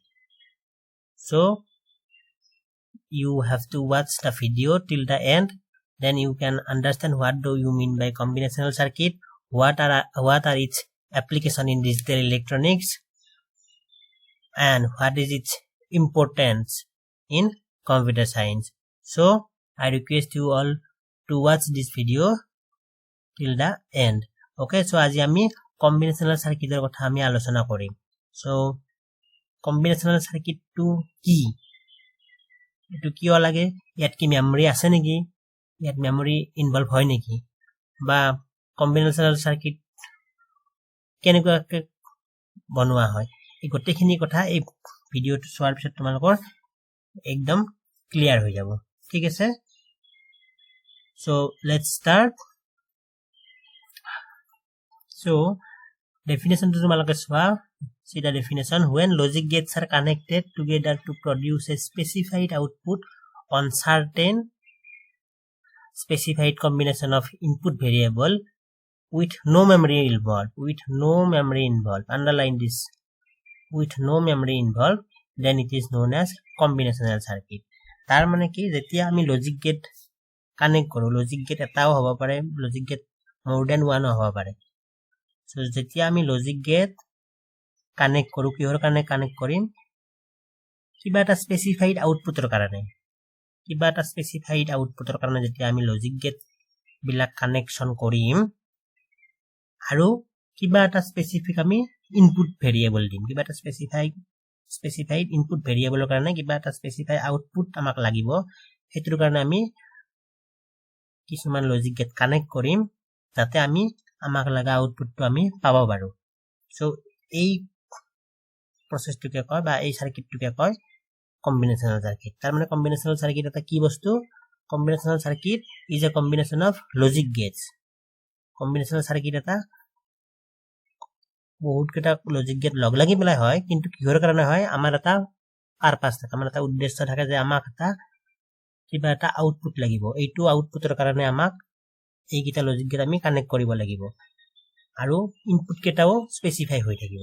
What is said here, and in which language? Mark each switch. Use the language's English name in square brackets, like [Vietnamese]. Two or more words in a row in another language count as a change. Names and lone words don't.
[English] So you have to watch the video till the end, then you can understand what do you mean by combinational circuit, what are its application in digital electronics, and what is its importance in computer science. So I request you all to watch this video till the end. Okay, so [Assamese] আজি আমি [English] combinational circuit [Assamese] এর কথা আমি আলোচনা করিম. [English] So combinational circuit [Assamese] to কি? এটো কিয় লাগে, ইয়াত কি মেমৰি আছে নেকি, ইয়াত মেমৰি ইনভলভ হয় নেকি, বা [English] combinational circuit [Assamese] কেনেকুৱাকৈ বনোৱা হয়, এই গোটেইখিনি কথা এই ভিডিওটো চোৱাৰ পিছত তোমালোকৰ একদম ক্লিয়াৰ হৈ যাব. ঠিক আছে, [English] so let's start. [Assamese] So definition to তোমালোকে চোৱা. [English] See the definition: when logic gates are connected together to produce a specified output on certain specified combination of input variable with no memory involved, underline this, with no memory involved, then it is known as combinational circuit. [Assamese] তার মানে কি, যেতিয়া আমি [English] logic gate connect [Assamese] কৰো, [English] logic gate [Assamese] এটাও হ'ব পাৰে, [English] logic gate more than one [Assamese] হ'ব পাৰে. সো যেতিয়া আমি [English] logic gate connect [Assamese] কৰো, কিহৰ কাৰণে কানেক্ট কৰিম, কিবা এটা [English] specified outputৰ [Assamese] কাৰণে, যেতিয়া আমি [English] logic gate [Assamese] বিলাক কানেকশন কৰিম, আৰু কিবা এটা স্পেসিফিক আমি [English] input variable [Assamese] দিম, কিবা এটা [English] specified input variableৰ [Assamese] কাৰণে কিবা এটা [English] specified output [Assamese] আমাক লাগিব, হেতুৰ কাৰণে আমি কিছুমান [English] logic gate connect [Assamese] কৰিম যাতে আমি আমাক লাগা আউটপুটটো আমি পাব পাৰো. সো এই প্ৰসেসটোকে কয় বা এই সার্কিটটোকে কয় [English] combinational circuit. [Assamese] তার মানে [English] combinational circuit [Assamese] এটা কি বস্তু, [English] combinational circuit is a combination of logic gates. combinational circuit [Assamese] এটা বহুত কেটা [English] logic gate [Assamese] লগ লাগি পেলাই হয়, কিন্তু কিহৰ কাৰণে হয়, আমাৰ এটা পারপাস থাকে, আমাৰ এটা উদ্দেশ্য থাকে যে আমাক এটা কিবা এটা আউটপুট লাগিব, এইটো আউটপুটৰ কাৰণে আমাক এইকিটা [English] logic gate [Assamese] আমি কানেক্ট কৰিব লাগিব, আৰু ইনপুট কেটাও স্পেসিফাই হৈ থাকিব.